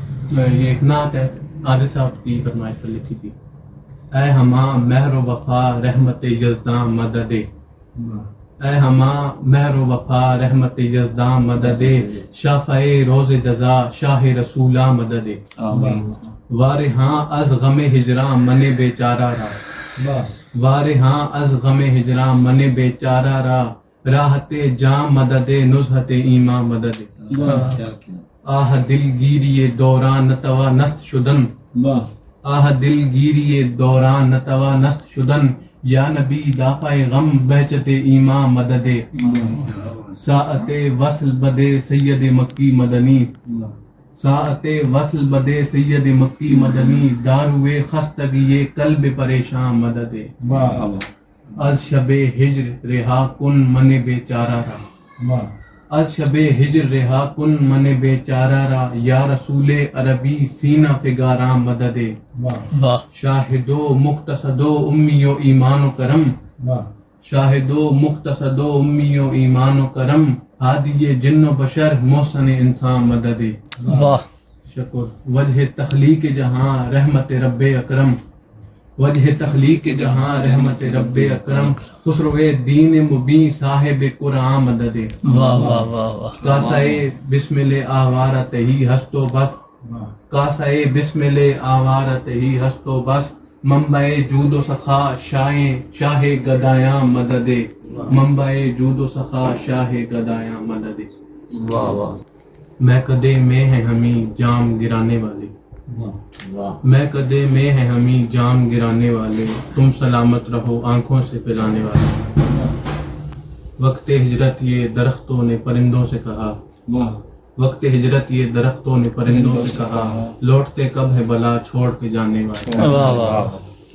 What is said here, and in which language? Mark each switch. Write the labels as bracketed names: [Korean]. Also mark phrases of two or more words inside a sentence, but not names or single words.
[Urdu] یہ ایک نعت ہے عادل صاحب کی فرمائش پر لکھی تھی. [Persian] اے ہماں مہر و وفا رحمت یزداں مدد، اے ہماں مہر و وفا رحمت یزداں مدد، شافع روز جزا شاہ رسولاں مدد. وارہاں از غم ہجراں من بیچارہ را، وارہاں از غم ہجراں من بیچارہ را، راحت جاں مدد نزہت ایماں مدد. آہ دل گیری دوران نتوا نست شدن، آہ دل گیری دوران نتوا نست شدن، یا نبی دافع غم بہجت ایماں مدد. ساعت وصل بدے سید مکی مدنی، ساعت وصل بدے سید مکی مدنی، داروے خستگی قلب پریشاں مدد. از شب ہجر رہا کن من بیچارہ را، از شب ہجر رہا کن من بیچارہ را، یا رسول عربی سینہ فگاراں مدد. شاہدو مقتصدو امی و ایمان و کرم، شاہدو مقتصدو امی و ایمان و کرم، ہادی جن و بشر محسن انسان مدد. شکر وجہ تخلیق جہاں رحمت رب اکرم، وجہ تخلیق جہاں رحمت رب اکرم، خسرو دین مبین صاحب قرآن مدد. کاسائے بسمل آوارت ہی ہست و بس، کاسائے بسمل آوارت ہی ہست و بس، منبع جود و سخا شاہ گدایاں مدد، منبع جود و سخا شاہ گدایاں مدد. [Urdu] میں کدے میں ہے ہمیں جام گرانے والے، میں کدے میں ہے ہمیں جام گرانے والے، تم سلامت رہو آنکھوں سے پلانے والے. وقت ہجرت یہ درختوں نے پرندوں سے کہا، وقت ہجرت یہ درختوں نے پرندوں سے کہا، لوٹتے کب ہے بلا چھوڑ کے جانے والے.